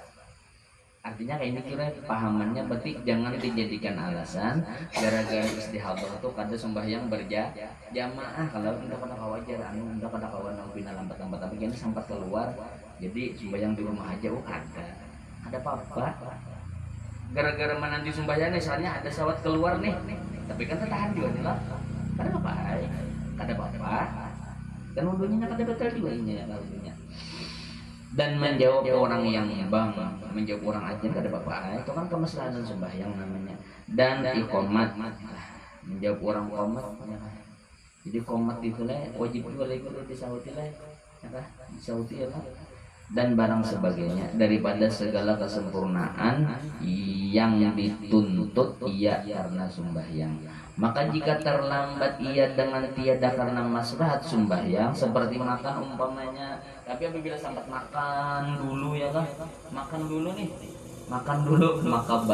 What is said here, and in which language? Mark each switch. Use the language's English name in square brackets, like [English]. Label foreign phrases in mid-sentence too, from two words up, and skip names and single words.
[Banjar] Artinya kayak ini kira pahamannya berarti jangan dijadikan alasan gara-gara istihadah itu kada sembahyang berjamaah kalau tidak kada wajar anu tidak kada kawan pina lambat-lambat tapi ini sempat keluar jadi sembahyang di rumah aja ada apa-apa gara-gara menanti sembahyang misalnya ada sawat keluar nih tapi kan tertahan juga nih lah kada apa-apa dan wudhunya kada batal juga ini ya wudhunya dan menjawab orang yang menjawab orang aja kada apa-apa itu kan kemaslahatan sembahyang namanya dan iqamat menjawab orang qomat jadi qomat itu lah wajib juga lagi kudu disauti lah ya disauti ya dan barang sebagainya daripada segala kesempurnaan yang dituntut ia karena sembahyang maka jika terlambat ia dengan tiada karena maslahat sembahyang seperti makan umpamanya tapi apabila sempat makan dulu ya kan makan dulu maka